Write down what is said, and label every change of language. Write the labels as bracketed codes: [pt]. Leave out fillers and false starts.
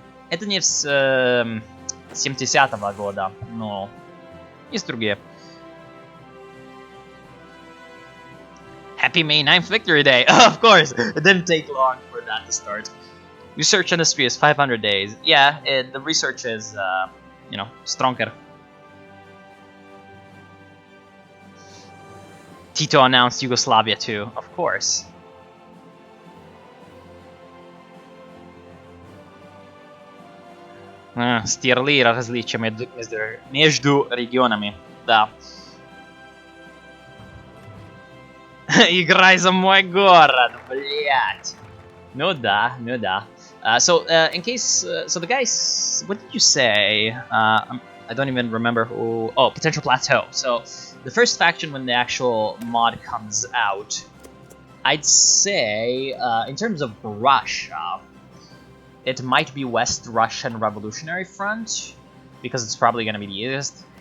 [ru] это не с 70-го года, но есть другие. [en] Happy May 9th Victory Day! Of course! It didn't take long for that to start. Research industry is 500 days. Yeah, the research is, you know, stronger. Tito announced Yugoslavia too, of course. [ru] Стерли различия между регионами, да. Играй за мой город, блять. Ну да, ну да. [en] So, in case, so the guys, what did you say? I don't even remember who. Oh, Potential Plateau. So, the first faction when the actual mod comes out, I'd say, in terms of Russia, it might be West Russian Revolutionary Front, because it's probably going to be the easiest.